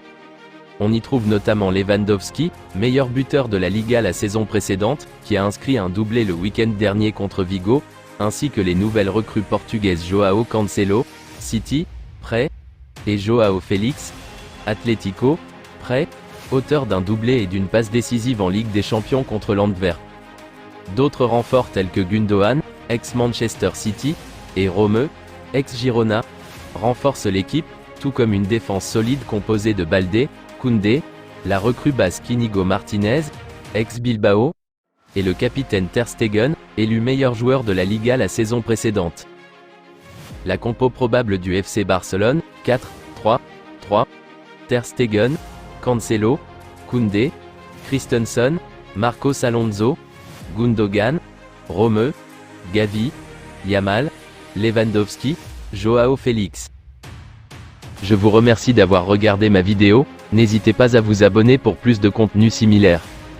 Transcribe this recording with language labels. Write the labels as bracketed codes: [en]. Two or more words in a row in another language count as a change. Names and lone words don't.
[fr] On y trouve notamment Lewandowski, meilleur buteur de la Liga la saison précédente, qui a inscrit un doublé le week-end dernier contre Vigo, ainsi que les nouvelles recrues portugaises Joao Cancelo, City, prêt, et Joao Félix, Atlético, prêt, auteur d'un doublé et d'une passe décisive en Ligue des Champions contre l'Antwerp. D'autres renforts tels que Gundogan, ex-Manchester City, et Romeu, ex-Girona, renforcent l'équipe, tout comme une défense solide composée de Baldé, Koundé, la recrue basque Inigo Martinez, ex-Bilbao, et le capitaine Ter Stegen, élu meilleur joueur de la Liga la saison précédente. La compo probable du FC Barcelone, 4-3-3, Ter Stegen, Cancelo, Koundé, Christensen, Marcos Alonso, Gundogan, Romeu, Gavi, Yamal, Lewandowski, Joao Félix. Je vous remercie d'avoir regardé ma vidéo, n'hésitez pas à vous abonner pour plus de contenu similaire.